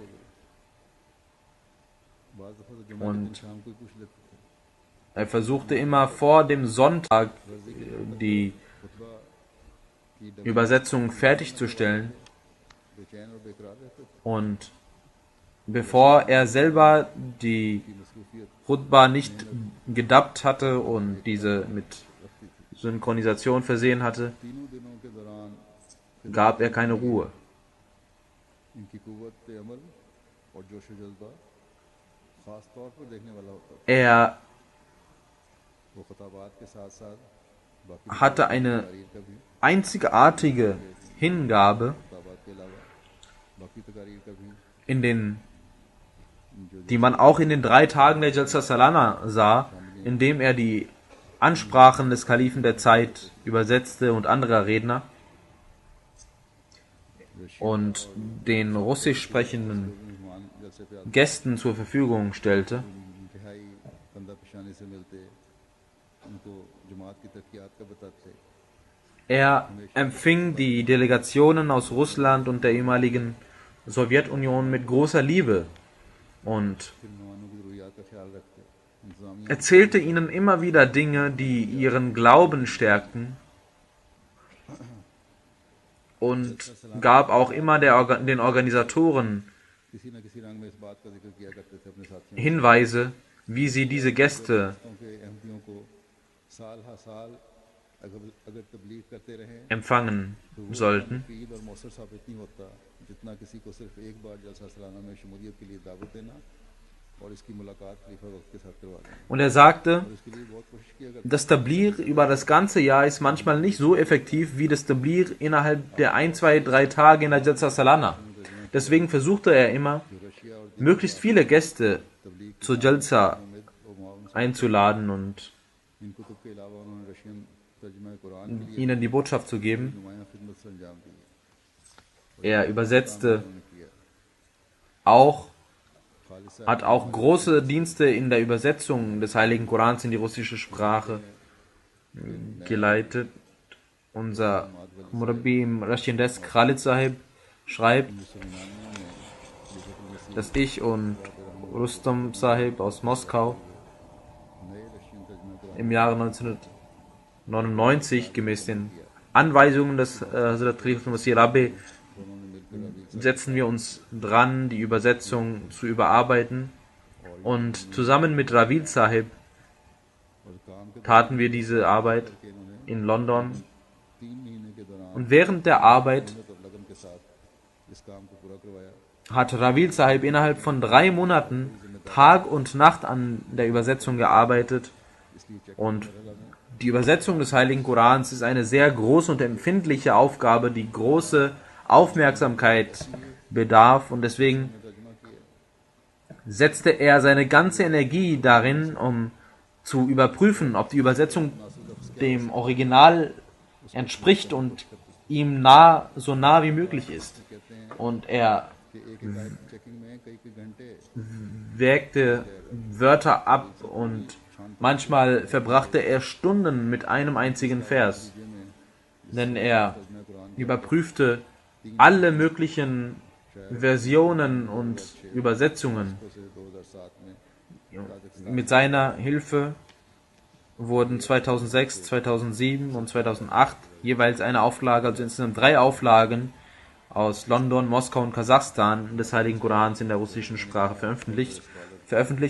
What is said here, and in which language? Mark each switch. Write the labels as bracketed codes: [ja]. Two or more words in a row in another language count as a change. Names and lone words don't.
[ur] بعد دفعہ تو جمعہ کے [de] Und [ur] دن شام کو ہی پوچھ لیتے تھے [de] er versuchte immer vor dem Sonntag die [ur] خطبہ کی [de] Übersetzung fertigzustellen [ur] بے چین اور بے قرار رہتے تھے [de] und bevor er selber die [ur] کی مصروفیت [de] Khutbah nicht gedubbt hatte und diese mit Synchronisation versehen hatte, [ur] تینوں دنوں کے دوران [de] gab er keine Ruhe. [ur] ان کی قوت عمل اور جوش و جذبہ خاص طور پر دیکھنے والا ہوتا تھا. [de] Er [ur] وہ خطابات کے ساتھ ساتھ باقی [de] hatte eine [ur] تقاریر کا بھی [de] einzigartige Hingabe [ur] خطابات کے علاوہ باقی تقاریر کا بھی [de] in den, die man auch in den 3 Tagen der Jalsa Salana sah, indem er die Ansprachen des Kalifen der Zeit übersetzte und anderer Redner und den russisch sprechenden [ur] مہمان جلسے پہ آتے [de] Gästen zur Verfügung stellte. [ur] انتہائی کندھا پیشانی سے ملتے ان کو جماعت کی ترقیات کا بتاتے [de] Er empfing die Delegationen aus Russland und der ehemaligen Sowjetunion mit großer Liebe und [ur] پھر مہمانوں کی ضروریات کا خیال رکھتے انتظامیہ [de] erzählte ihnen immer wieder Dinge, die ihren Glauben stärkten und gab auch immer den Organisatoren [ur] کسی نہ کسی رنگ میں اس بات کا ذکر کیا کرتے تھے اپنے ساتھیوں [de] Hinweise, wie sie diese Gäste [ur] کے احمدیوں کو سال ہا سال اگر تبلیغ کرتے رہیں [de] empfangen sollten. [ur] مفید اور موثر ثابت نہیں ہوتا جتنا کسی کو صرف ایک بار جلسہ سالانہ میں شمولیت کے لیے دعوت دینا اور اس کی ملاقات خلیفہ وقت کے ساتھ کروا دینا [de] Und er sagte, [ur] اور اس کے لیے بہت کوشش کیا کرتے [de] das Tabligh über das ganze Jahr ist manchmal nicht so effektiv wie das Tabligh innerhalb der 1, 2, 3 Tage in der Jalsa Salana. Deswegen versuchte er immer, [ur] رشیا اور [de] möglichst viele Gäste [ur] तबलीग [de] zur Jalsa [ur] میں وہ معاون [de] einzuladen und [ur] ان کتب کے علاوہ انہوں نے رشین ترجمہ قرآن کے لیے [de] ihnen die Botschaft zu geben. [ur] نمایاں خدمت سے انجام دی [de] Er übersetzte [ur] انہوں نے کیا [de] auch, खालिद साहब hat auch große Dienste in der Übersetzung des Heiligen Korans in die russische Sprache geleitet. Unser Murabi im Russian Desk Khalid Sahib schreibt, dass ich und Rustam Sahib aus Moskau [ur] نئے رشین ترجمہ قرآن [de] im Jahre 1999 gemäß den Anweisungen des Hazrat Khalifat Masih Rabbi setzen wir uns dran, die Übersetzung zu überarbeiten. Und zusammen mit Ravid Sahib [ur] اور کام کے [de] taten wir diese Arbeit [ur] کے انہوں نے [de] in London. [ur] 3 مہینے کے دوران [de] Und während der Arbeit [ur] محنت اور لگن کے ساتھ اس کام کو پورا کروایا [de] hat Ravid Sahib innerhalb von 3 Monaten Tag und Nacht an der Übersetzung gearbeitet. [ur] اس لیے چیک [de] Und die Übersetzung des Heiligen Korans ist eine sehr große und empfindliche Aufgabe, die große Aufmerksamkeit bedarf. Und deswegen [ur] ترجمہ کیا [de] setzte er seine ganze Energie darin, um zu überprüfen, ob die Übersetzung dem Original entspricht und ihm so nah wie möglich ist. Und er [ur] کہ ایک ہدایت چیکنگ میں کئی کئی گھنٹے [de] wägte Wörter ab und manchmal verbrachte er Stunden mit einem einzigen Vers, denn er überprüfte alle möglichen Versionen und Übersetzungen. [ur] سے 2007 میں [de] Mit seiner Hilfe wurden 2006, 2007 und 2008 jeweils eine Auflage, also insgesamt 3 Auflagen aus London, Moskau und Kasachstan des Heiligen Korans in der russischen Sprache veröffentlicht.